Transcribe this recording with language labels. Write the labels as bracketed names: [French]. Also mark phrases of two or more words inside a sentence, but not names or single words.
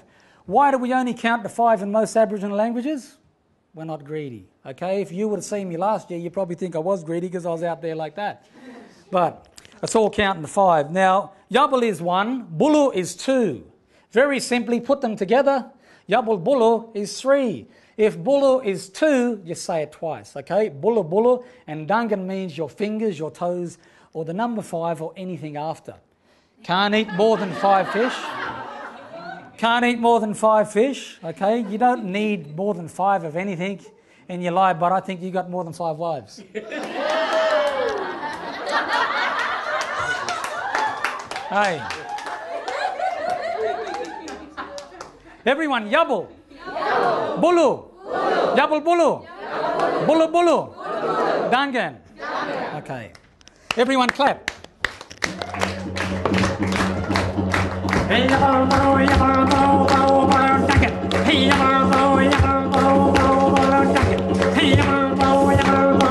[English] Why do we only count to 5 in most Aboriginal languages? We're not greedy. Okay? If you would have seen me last year, you'd probably think I was greedy because I was out there like that. But it's all counting to 5. Now, yubble is 1, bulu is 2. Very simply, put them together. [Yugambal] Yubble bulu [English] is 3. If bulu is 2, you say it twice, okay? [Yugambal] Bulu bulu, [English] and dungan means your fingers, your toes, or the number 5 or anything after. Can't eat more than 5 fish. Can't eat more than 5 fish, okay? You don't need more than 5 of anything in your life, but I think you got more than 5 wives. Hey. Everyone, yubble. [Yugambal] Yubble. Bulu. Bulu. Yubble bulu. Yubble. Bulu bulu. Bulu. Dungan. Dungan. [English] Okay. Everyone clap. [Yugambal] Hey yubble bulu, yubble bulu, bulu, bulu, dungan. Hey yubble bulu, yubble bulu, bulu, bulu, dungan. Hey yubble bulu, yubble